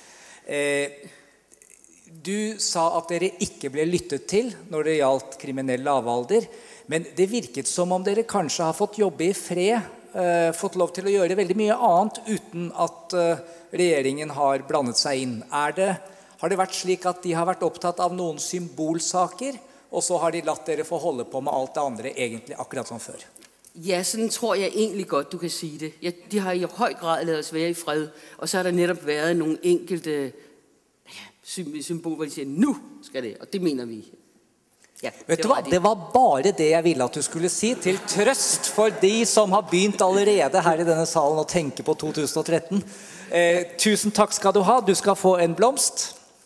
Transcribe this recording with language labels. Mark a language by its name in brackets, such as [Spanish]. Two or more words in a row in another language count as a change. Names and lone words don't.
[Norwegian] Du sa at dere ikke ble lyttet til når det gjaldt kriminell lavalder, men det virket som om dere kanskje har fått jobbe i fred, fått lov til å gjøre veldig mye annet uten at regjeringen har blandet seg inn. Har det vært slik at de har vært opptatt av noen symbolsaker, og så har de latt dere få holde på med alt det andre egentlig akkurat som før? [Danish] Ja, sådan tror jeg egentlig godt, du kan sige det. De har i høj grad ladet os være i fred, og så har der netop været nogle enkelte symboler, hvor de siger, nu skal det, og det mener vi. [Norwegian] Ja, vet du hva? Det var bare det jeg ville at du skulle si, til trøst for de som har begynt allerede her i denne salen å tenke på 2013. Tusen takk skal du ha. Du skal få en blomst.